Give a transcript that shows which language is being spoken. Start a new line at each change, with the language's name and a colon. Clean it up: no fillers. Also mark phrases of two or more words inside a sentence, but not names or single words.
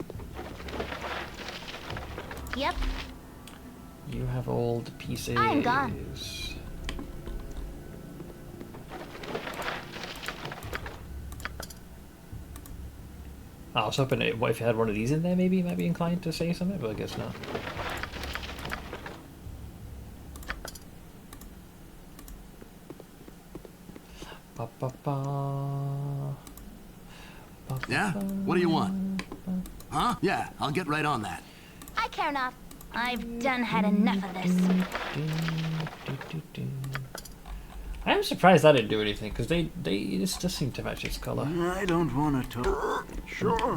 English: Yep. You have all the pieces. I'm gone. I was hoping what if you had one of these in there, maybe you might be inclined to say something, but I guess not. Ba, ba, ba. Ba, Yeah? ba, What do you want? Huh? Yeah, I'll get right on that. I care not. I've done had enough of this. I am surprised that didn't do anything, because this does seem to match its colour. I don't want to talk. Sure.